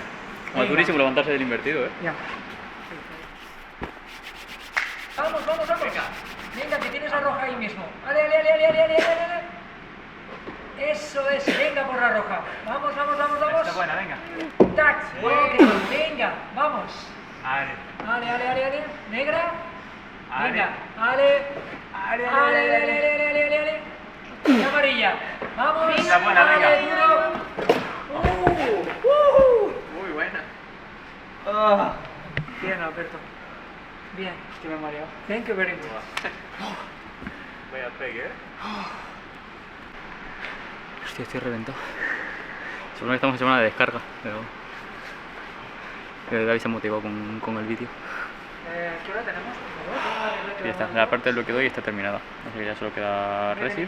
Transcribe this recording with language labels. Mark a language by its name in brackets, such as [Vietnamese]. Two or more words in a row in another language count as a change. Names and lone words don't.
[Spanish] Como es durísimo levantarse del invertido, ¿eh? Ya. Vamos, vamos, vamos. Venga, que tienes la roja ahí mismo. Ale, ale, ale, ale, ale, ale, ale. Eso es, venga por la roja. Vamos, vamos, vamos, vamos. Está buena, venga. Tac, ok, venga, vamos. Ale. Ale, ale, ale, ale. Negra. Ale. Venga, ale. Ale, ale, ale, ale, ale, ale, ale, ale. Y amarilla. Vamos. Está buena, ale, venga. duro. Muy buena. Bien, Alberto. Bien. Que me he mareado. [English] Thank you very much. [Spanish] Voy a Ya pegué. Hostia, estoy reventado. Seguro que estamos en semana de descarga, pero David se ha motivado con el vídeo. ¿Qué hora tenemos? Y ya está, la parte del bloque de hoy está terminada. Así que ya solo queda resir.